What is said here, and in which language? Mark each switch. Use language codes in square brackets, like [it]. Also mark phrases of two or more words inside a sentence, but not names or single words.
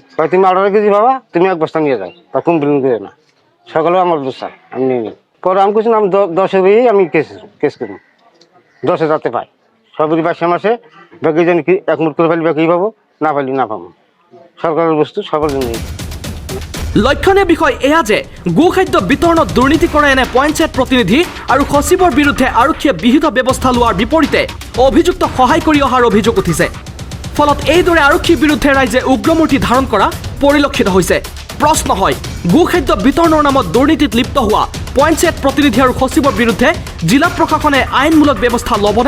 [bn] তুমি 18 কেজি পাবা, তুমি 1 বস্তা নিয়ে যাও, তা কমপ্লেন করে না। সকালেও আমার বস্তা আমি নিয়ে নিই। পরে আমি কিছু আমি 10-এর আমি কেস করি, 10-এ যাতে পাই। সরকারি 5 মাসে ব্যাগে জানি কি 1 মুঠ করে পাইলে ব্যাগেই পাবো, না পাইলে না পাবো। সরকারের বস্তু সবার জন্যই। [as] লক্ষণীয় বিষয় এয়া যে গোখাদ্য বিতৰণত দুৰ্নীতি কৰে এনে পঞ্চায়ত প্ৰতিনিধি আৰু সচিবৰ বিৰুদ্ধে আৰক্ষীয়ে বিহিত ব্যৱস্থা লোৱাৰ বিপৰীতে অভিযুক্ত সহায় কৰি অহাৰ অভিযোগ উঠিছে। ফলত এইদৰে আৰক্ষীৰ বিৰুদ্ধে ৰাইজে উগ্ৰমূৰ্তি ধাৰণ কৰা পৰিলক্ষিত হৈছে। প্ৰশ্ন হয়, গোখাদ্য বিতৰণৰ নামত দুৰ্নীতিত লিপ্ত হোৱা পঞ্চায়ত প্ৰতিনিধি আৰু সচিবৰ বিৰুদ্ধে জিলা প্ৰশাসনে আইনমূলক ব্যৱস্থা ল'বনে?